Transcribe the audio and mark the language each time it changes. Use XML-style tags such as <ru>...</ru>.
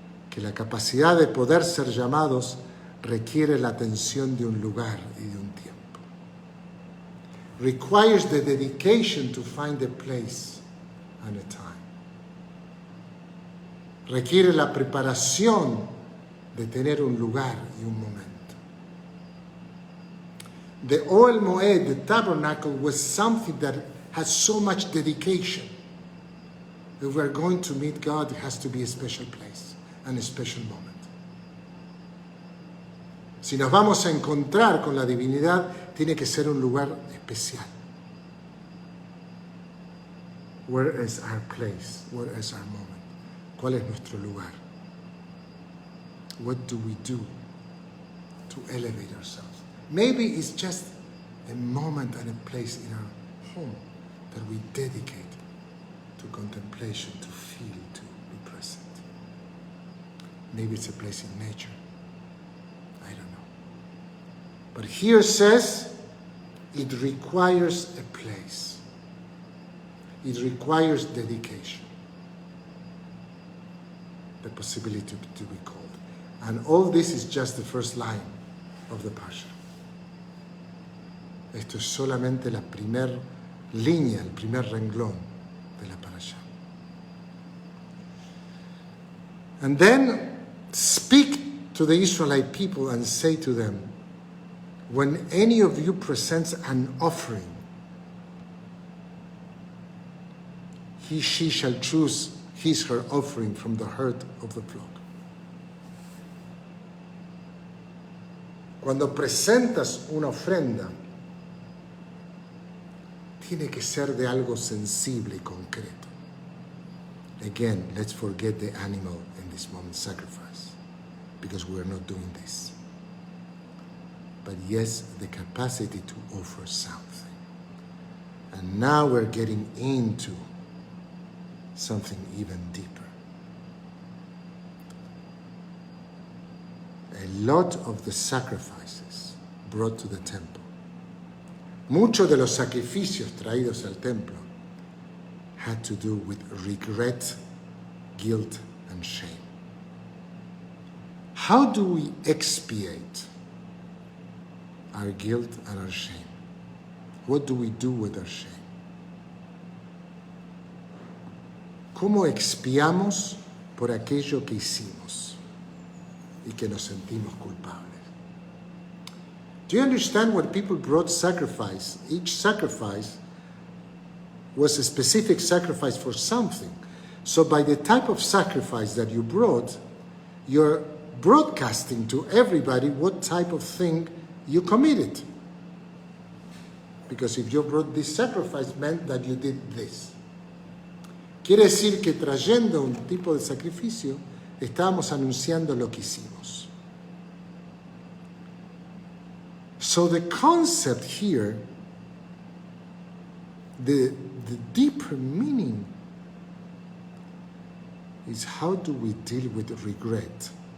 <es>Que la capacidad de poder ser llamados requiere la atención de un lugar y de un tiempo.</es> <en>Requires the dedication to find a place and a time.</en> <es>Requiere la preparación de tener un lugar y un momento.</es> <en>The Ohel Moed, the tabernacle, was something that has so much dedication. If we're going to meet God, it has to be a special place and a special moment.</en> <es>Si nos vamos a encontrar con la divinidad, tiene que ser un lugar especial.</es> <en>Where is our place? Where is our moment?</en> <es>¿Cuál es nuestro lugar?</es> <en>What do we do to elevate ourselves? Maybe it's just a moment and a place in our home that we dedicate to contemplation, to feel, to be present. Maybe it's a place in nature. I don't know. But here says it requires a place. It requires dedication. The possibility to be called. And all this is just the first line of the Parsha.</en> <es>Esto es solamente la primer línea, el primer renglón de la Parashá.</es> <en>And then speak to the Israelite people and say to them, when any of you presents an offering, she shall choose her offering from the herd of the flock.</en> <es>Cuando presentas una ofrenda, tiene que ser de algo sensible y concreto.</es> <en>Again, let's forget the animal in this moment, sacrifice, because we are not doing this. But yes, the capacity to offer something. And now we're getting into something even deeper. A lot of the sacrifices brought to the temple,</en> <es>muchos de los sacrificios traídos al templo,</es> <en>had to do with regret, guilt, and shame. How do we expiate our guilt and our shame? What do we do with our shame?</en> <es>¿Cómo expiamos por aquello que hicimos y que nos sentimos culpables?</es> <en>Do you understand when people brought sacrifice? Each sacrifice was a specific sacrifice for something. So by the type of sacrifice that you brought, you're broadcasting to everybody what type of thing you committed. Because if you brought this sacrifice, meant that you did this.</en> <es>Quiere decir que trayendo un tipo de sacrificio, estábamos anunciando lo que hicimos.</es> <en>So the concept here, the deeper meaning is how do we deal with regret?</en>